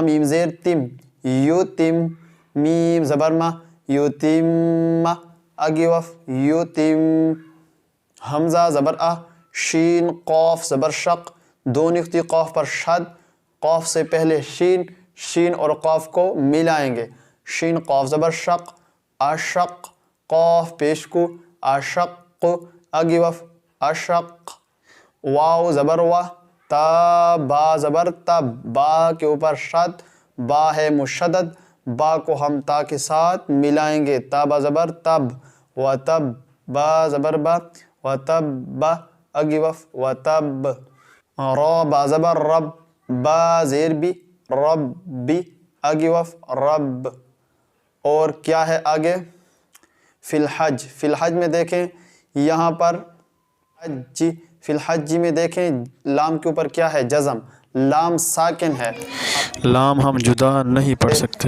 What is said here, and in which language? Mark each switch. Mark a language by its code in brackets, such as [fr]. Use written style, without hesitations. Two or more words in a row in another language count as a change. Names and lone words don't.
[ur] میم زیر تم، یو تم، میم زبر ما، یو تم، آگے وقف یو تم، حمزہ زبر آ، شین قاف زبر شق، دو نقطی قاف پر شد، قاف سے پہلے شین اور قاف کو ملائیں گے، شین قاف زبر شق، اشق، قاف پیش کو، اشق، آگے وقف اشق، واو زبر وا، تا با زبر تب، با کے اوپر شد، با ہے مشدد، با کو ہم تا کے ساتھ ملائیں گے، تا با زبر تب، و تب، با زبر با، و تب با، آگے وقف و تب، را با زبر رب، با زیر بی، رب بی، آگے وقف رب، اور کیا ہے آگے [ar] فی الحج [ur] میں دیکھیں یہاں پر [ar] فی الحج [ur] میں دیکھیں لام کے اوپر کیا ہے جزم، لام ساکن ہے، لام ہم جدا نہیں پڑھ سکتے،